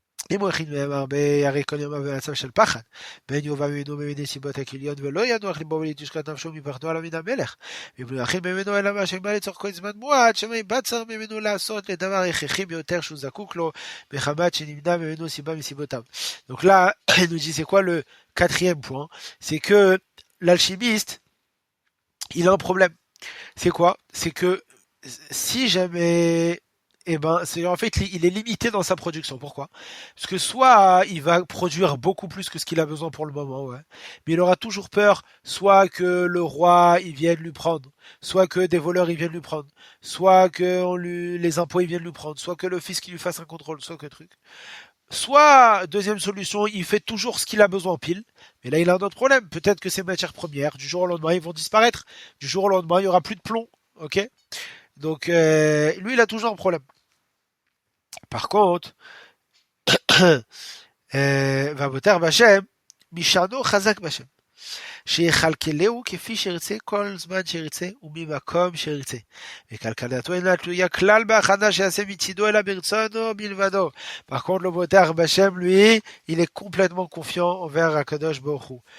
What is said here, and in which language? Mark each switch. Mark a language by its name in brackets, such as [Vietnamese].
[Hebrew] אם הוא הכין מהם הרבה, הרי כל ימיו במצב של פחד. בין יובא ממנו במיני סיבות הכליות, ולא ינוח ליבו ולהתשקט נפשו מפחדו עליו מן המלך. ואם לא יכין ממנו אלא מה שבא לצורכו זמן מועט, שמא יבצר ממנו לעשות לדבר הכרחי ביותר שהוא זקוק לו, מחמת שנמנע ממנו סיבה מסיבותיו. [French] Donc là, il nous dit c'est quoi le quatrième point? C'est que l'alchimiste, il a un problème. C'est quoi? C'est que si jamais eh ben, c'est en fait il est limité dans sa production. Pourquoi? Parce que soit il va produire beaucoup plus que ce qu'il a besoin pour le moment, ouais. Mais il aura toujours peur, soit que le roi il vienne lui prendre, soit que des voleurs ils viennent lui prendre, soit que les impôts ils viennent lui prendre, soit que le fisc il lui fasse un contrôle, soit que truc. Soit, deuxième solution, il fait toujours ce qu'il a besoin pile, mais là il a un autre problème. Peut-être que ces matières premières, du jour au lendemain, ils vont disparaître. Du jour au lendemain, il y aura plus de plomb, ok? Donc, lui, il a toujours un problème. Par contre, [Hebrew] והבוטח בהשם, משענו חזק בהשם. שיכלכלהו כפי שירצה כל זמן שירצה וממקום שירצה. וכלכלתו אינה תלויה כלל בהכנה שיעשה מצידו אלא ברצונו בלבדו. [French] Par contre, le [Hebrew] בוטח בהשם, [French] lui, il est complètement confiant envers Akadosh Baruch Hu.